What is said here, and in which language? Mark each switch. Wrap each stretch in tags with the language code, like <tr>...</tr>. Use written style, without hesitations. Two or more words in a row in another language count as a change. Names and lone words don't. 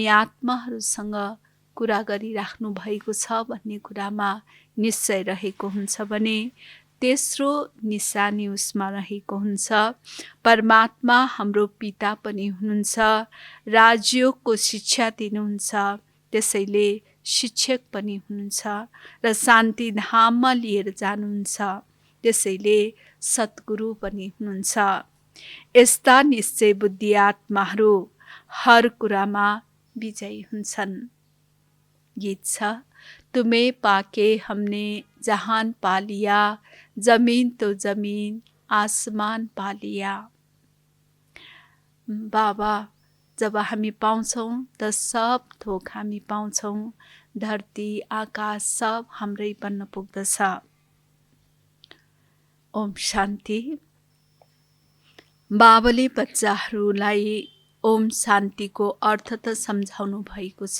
<ne>आत्माहरूसँग कुरा गरिराख्नु भएको छ भन्ने कुरामा निश्चय रहेको हुन्छ भने तेस्रो निशानी उसमा रहेको हुन्छ, परमात्मा हाम्रो पिता पनि हुनुहुन्छ, राजयोगको शिक्षा दिनुहुन्छ, त्यसैले शिक्षक पनि हुनुहुन्छ र शान्ति धाममा लिएर जानुहुन्छ, त्यसैले सद्गुरु पनि हुनुहुन्छ। यस्ता निश्चय बुद्धि आत्माहरू हर कुरामा विजयी हुन्छन्। गीत छ,</ne> <hi>तुम्हें पाके हमने जहान पा लिया, जमीन तो जमीन आसमान पा लिया।</hi> <ne>बाबा जब हामी पाउँछौँ त सब थोक हामी पाउँछौँ, धरती आकाश सब हाम्रै बन्न पुग्दछ। ओम शान्ति। बाबाले बच्चाहरूलाई ओम शान्तिको अर्थ त सम्झाउनु भएको छ।</ne>